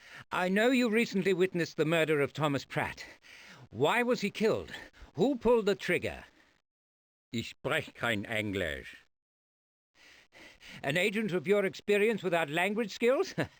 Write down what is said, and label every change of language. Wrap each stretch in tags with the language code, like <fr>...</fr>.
<en>I know you recently witnessed the murder of Thomas Pratt. Why was he killed? Who pulled the trigger?</en> <de>Ich spreche kein Englisch.</de> <en>An agent of your experience without language skills?</en>